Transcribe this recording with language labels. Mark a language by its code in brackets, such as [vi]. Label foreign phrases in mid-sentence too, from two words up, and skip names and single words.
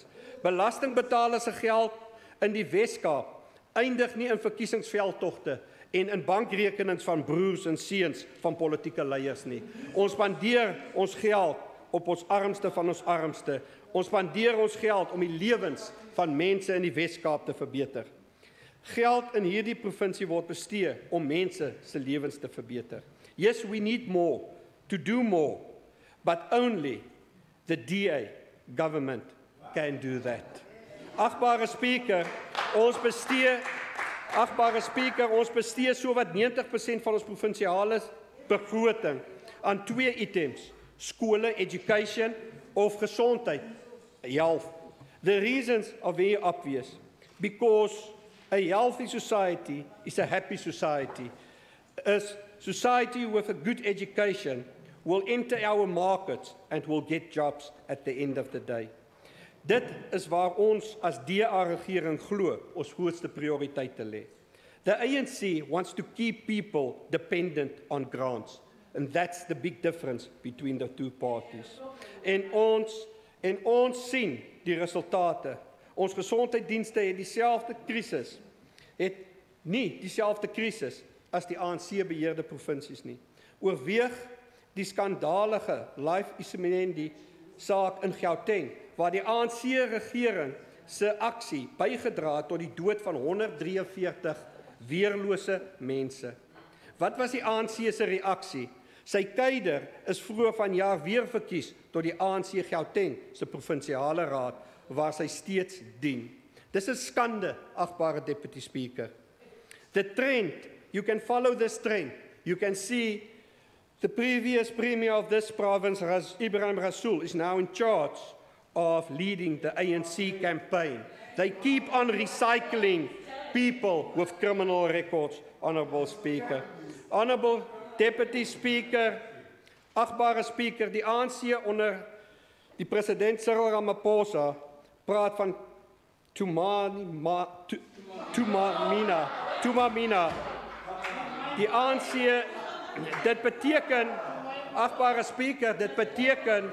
[af] Belastingbetalers se geld in die Wes-Kaap eindig nie in verkiesingsveldtogte en in bankrekenings van broers en seuns van politieke leiers nie. Ons spandeer ons geld op ons armste van ons armste. Ons spandeer ons geld om die lewens van mense in die Wes-Kaap te verbeter. Geld in hierdie provinsie word bestee om mense se lewens te verbeter. [en] Yes, we need more, to do more, but only the DA government can do that. [af] Agbare Speaker, ons bestee sowat 90% van ons provinsiale begroting aan 2 items: skole, education, of gesondheid, health. [en] The reasons are very obvious, because a healthy society is a happy society. A society with a good education will enter our markets and will get jobs at the end of the day. [af] Dit is waar ons as DA-regering glo ons grootste prioriteite lê. [en] The ANC wants to keep people dependent on grants, and that's the big difference between the two parties. [af] En ons sien die resultate. Ons gesondheidsdienste het nie dieselfde krisis as die ANC-beheerde provinsies nie. Oorweeg die skandalige Life Isimendi saak in Gauteng, waar die ANC-regering se aksie bygedra het tot die dood van 143 weerlose mense. Wat was die ANC se reaksie? Sy keider is vroeër vanjaar weer verkies tot die ANC Gauteng se provinsiale raad, waar sy steeds dien. Dis 'n skande, agbare [en] Deputy Speaker. The trend, you can follow this trend. You can see the previous Premier of this province, Ibrahim Rasool, is now in charge of leading the ANC campaign. They keep on recycling people with criminal records, Honourable Speaker. Honourable Deputy Speaker, [af] agbare Speaker, die ANC onder die president Cyril Ramaphosa praat van Tumamina. Die ANC, dit beteken, agbare Speaker, dit beteken,